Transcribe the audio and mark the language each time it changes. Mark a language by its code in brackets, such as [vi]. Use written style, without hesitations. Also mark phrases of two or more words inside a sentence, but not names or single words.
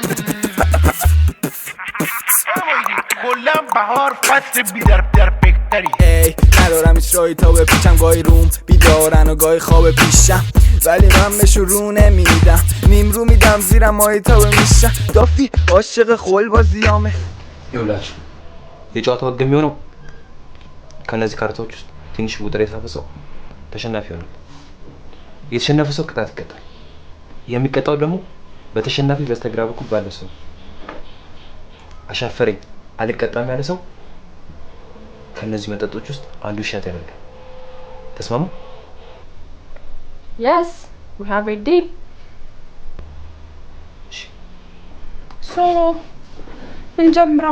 [fa] کلا بهار فصل بیدر بهتری. ای ندارم هیچ راهی تا بپیچم، گاهی روم بیدارن و گاهی خواب پیشم، ولی من بهشون رو نمیدم، نیم رو میدم زیرم ماهی تا بمیشم. دافی عاشق خول بازیامه. [am] ይኸውላችሁ የጨዋታው ህግ የሚሆነው ከነዚህ ካርታዎች ውስጥ ትንሽ ቁጥር የጻፈ ሰው ተሸናፊ ይሆናል። የተሸነፈ ሰው ቅጣት ይቀጣል። የሚቀጣው ደግሞ በተሸናፊ በስተግራ በኩል ባለ ሰው። አሻፈረኝ አልቀጣም ያለ ሰው ከነዚህ መጠጦች ውስጥ አንዱ ሻት ያደርጋል። ተስማሙ? [en] Yes, we have a deal. [am] So እንጀምረው።